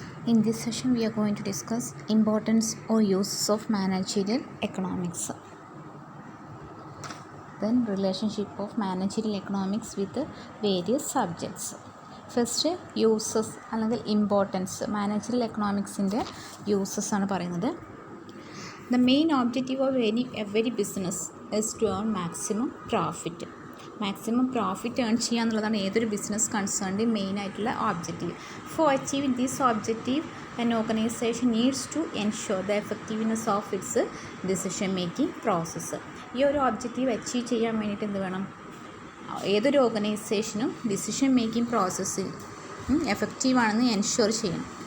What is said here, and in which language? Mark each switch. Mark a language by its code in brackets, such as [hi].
[en] In this session, we are going to discuss importance or uses of managerial economics. Then relationship of managerial economics with various subjects. First, uses [ml] അല്ലെങ്കിൽ [en] importance. [ml] Managerial economicsന്റെ uses ആണ് പറയുന്നത്. [en] The main objective of every business is to earn maximum profit. [ml] Maximum profit earn ചെയ്യുക എന്നുള്ളതാണ് ഏതൊരു business കൺസേണിൻ്റെ main ആയിട്ടുള്ള objective. [en] For achieving this objective an organisation needs to ensure the effectiveness of its decision making process. [ml] ഈ ഒരു objective achieve ചെയ്യാൻ വേണ്ടിയിട്ട് എന്ത് വേണം? ഏതൊരു ഓർഗനൈസേഷനും ഡിസിഷൻ മേക്കിംഗ് പ്രോസസ്സ് എഫക്റ്റീവാണെന്ന് എൻഷുർ ചെയ്യണം.